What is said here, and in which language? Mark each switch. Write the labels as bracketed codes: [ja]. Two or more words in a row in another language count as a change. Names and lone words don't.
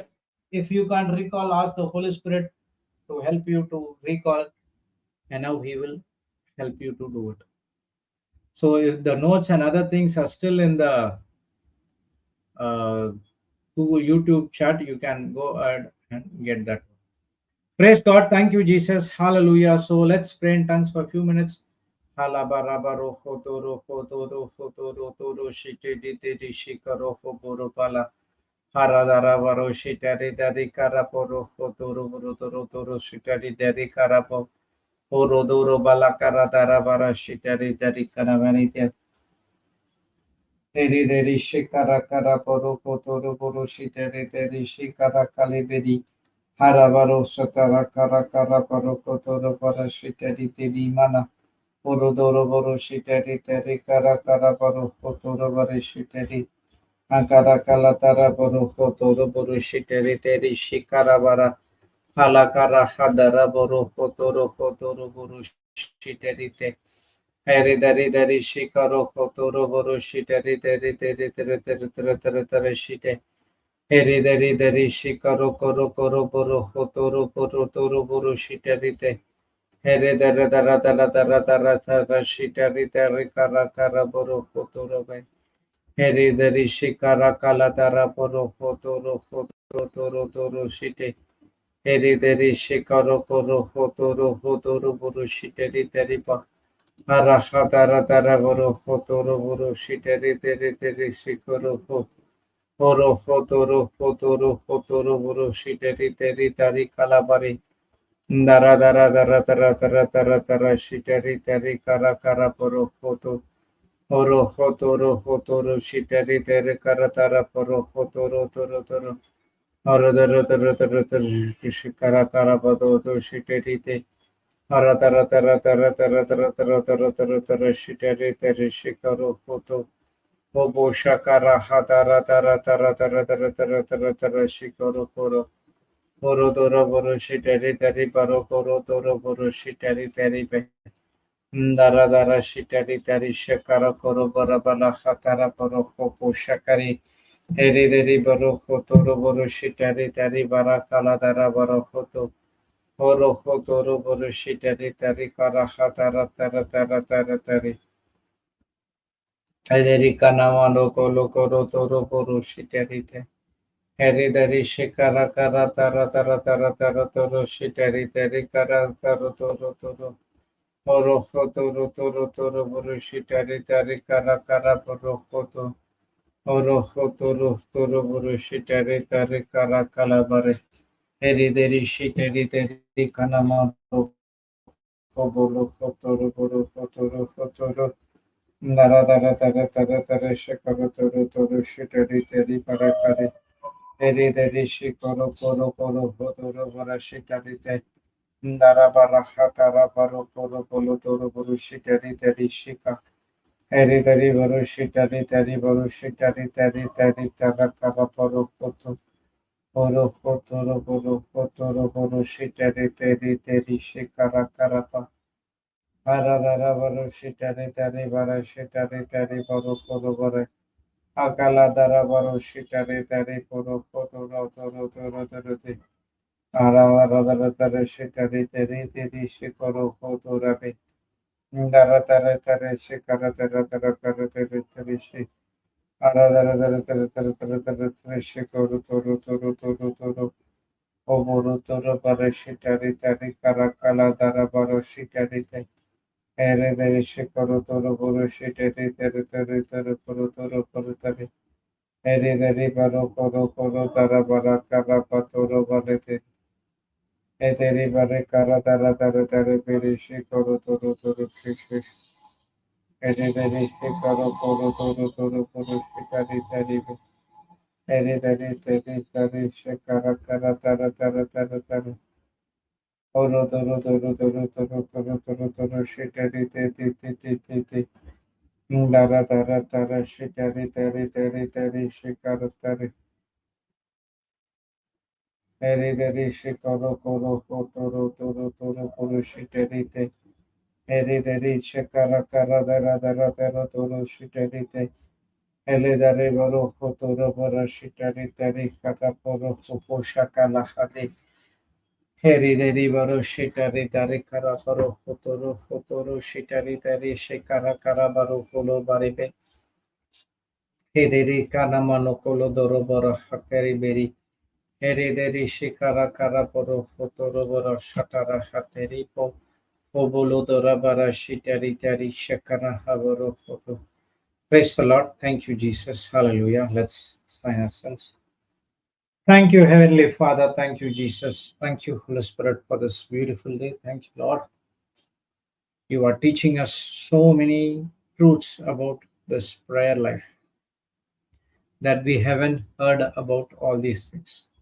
[en] If you can't recall, ask the Holy Spirit to help you to recall, and now He will help you to do it. So if the notes and other things are still in the uh, Google YouTube chat, you can go ahead and get that. Praise God. Thank you, Jesus. Hallelujah. So let's pray in tongues for a few minutes. Halabarabaro hotoro hotoro hotoro toro shite dite shikaro hoboro pala. Haradarabaro shitari dari karaporo hotoro hotoro toro shitari dari karapo. Orodoro balakara darabara shitari dari karavanite. Eri deri shikara karaporo hotoro boro shitari dari shikara kalibedi. Haravaro Satara Kara Kara Parokotoro Parashitari Tiri Mana Urodoro Boroshitari Teri Kara Kara Parokotoro Varishitari Ankara Kalatara Borokotoro Boroshitari Teri Shikarabara Halakara Hadara Borokotoro Kotoro Boroshitari Te Heridari Dari Shikaro Kotoro Boroshitari Teri Teri Teri Teri Teri Teri Teri Shite Heri dari dari shikaro koro koro boro hotoro boro toro boro shitarite. Here dara dara dara dara dara dara shitari dari kara kara boro hotoro bay. Here dari shikara kala dara boro hotoro hotoro toro toro shite. Here dari shikaro koro hotoro hotoro boro shitari dari pa. Hara hadara dara boro hotoro boro shitari dari dari shikaro ho. Horo hotoro hotoro hotoro boro shiteri teri tari kalabari dara dara dara dara dara dara dara shiteri teri kara kara poro hoto horo hotoro hotoro shiteri teri kara tara poro hotoro toro toro horo dara dara dara dara shikara kara poro to shiteri te hara dara dara dara dara dara dara dara dara dara shiteri teri shikaro hoto Bobo shakara hatara tara tara tara tara tara tara tara shikoro koro koro doro boro shitari tari paro koro doro boro shitari tari pe dara dara shitari tari shakara koro bara bala hatara paro kopo shakari eri deri boro kotoro boro shitari tari bara kala dara boro koto oro kotoro boro shitari tari kara hatara tara tara tara tari Ederica Namano Colo Coro Toro Poro Shiterite. Heredary Shikara Kara Tara Tara Tara Tara Toro Shiterite Kara Taro Toro Toro. Oro Toro Toro Toro Poro Shiterite Kara Kara Poro Koto. Oro Toro Toro Poro Shiterite Kara Calabare. Eri deri shi teri teri kanamaro koboro kotoro boro kotoro kotoro. Dara dara dara dara dara shakara toro toro shi teri teri parakare. Eri deri shi koro koro koro kotoro bara shi teri te. Dara bara hatara baro koro koro toro boro shi teri teri shika. Eri teri baro shi teri baro shi teri tara kara baro koto. Boro kotoro boro kotoro boro shi teri shikara karapa. Ara dara baro shi teri bara shi teri baro koro baro. Akala dara baro shi teri boro kotoro toro toro toro te. Ara dara dara shi teri shikoro kotoro be. Dara dara dara shikara dara dara kara teri shi. Ara dara dara dara dara dara dara dara shikoro toro toro toro toro. Oboro toro baro shi teri karakala dara baro shi teri. Ere dere shikoro toro boro shi teri koro toro koro teri. Ere dere baro koro koro dara bara kara patoro bare te. Edere bare kara dara dara dara bere shikoro toro toro shi shi. Ere dere shikoro koro toro toro koro shi teri. Ere dere dere shikara kara dara dara dara dara. Oro toro toro toro toro toro toro toro shi te. Dara dara dara shi teri shikara teri. Ere dere shikoro koro toro toro toro koro shi te. Ere dere shikara kara dara dara dara toro shi te. Ele dare baro kotoro bara shi teri kata poro popo shakala hade. Heri deri baro shi teri kara baro kotoro shi teri shikara kara baro kolo baribe. Hederi kana mano kolo doro baro hateri beri. Herederi shikara kara poro fotoro boro shatara hateri po obolo dora bara shitari tari shakara haboro foto. Praise the Lord. Thank you, Jesus. Hallelujah. Let's sign ourselves. Thank you, Heavenly Father. Thank you, Jesus. Thank you, Holy Spirit, for this beautiful day. Thank you, Lord. You are teaching us so many truths about this prayer life that we haven't heard about all these things.